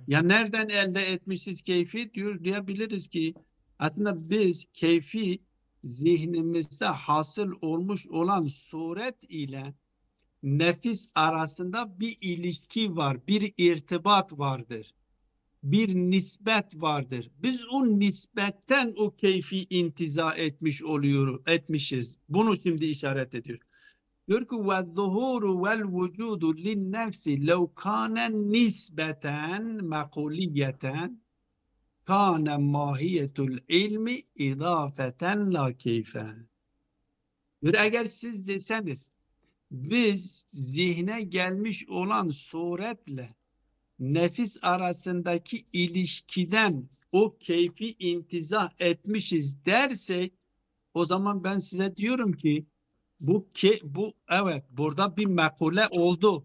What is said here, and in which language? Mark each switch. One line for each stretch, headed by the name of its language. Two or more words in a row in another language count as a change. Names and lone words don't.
Turkish: Ya nereden elde etmişiz keyfi diyebiliriz ki aslında biz keyfi zihnimizde hasıl olmuş olan suret ile nefis arasında bir ilişki var, bir irtibat vardır, bir nispet vardır. Biz o nispetten o keyfi intiza etmişiz. Bunu şimdi işaret ediyor. Diyor ki
Arabic: وَالظُّهُورُ وَالْوُجُودُ لِلنَّفْسِ لَوْ كَانَ نِسْبَةً مَقُولِيَّةً كَانَ مَاهِيَةُ الْعِلْمِ اِضَافَةً لَا كَيْفًا.
Turkish: Diyor eğer siz deseniz biz zihne gelmiş olan suretle nefis arasındaki ilişkiden o keyfi intizah etmişiz dersek, o zaman ben size diyorum ki bu evet burada bir makule oldu.